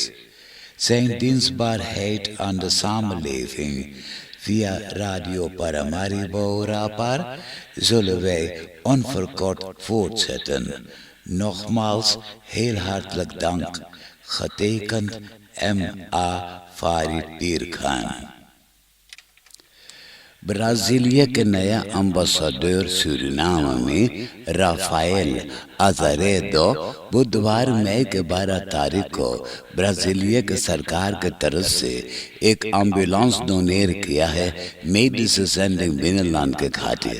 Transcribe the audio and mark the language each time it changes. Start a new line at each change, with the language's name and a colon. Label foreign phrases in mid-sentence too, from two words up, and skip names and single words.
Dutch: Zijn dienstbaarheid aan de samenleving via Radio Paramaribo Rapar zullen wij onverkort voortzetten. Nogmaals heel hartelijk dank. Getekend M.A. Farid Pir Khan۔
Urdu: برازیلیا کے نیا امبیسڈر سورینام میں رافائل آزاریدو بدھوار مئی کے 12 تاریخ کو برازیلیا کے سرکار کے طرف سے ایک
English: ambulance donate
Urdu: کیا ہے میڈیسن سینڈنگ نیدرلینڈ کے خاطر۔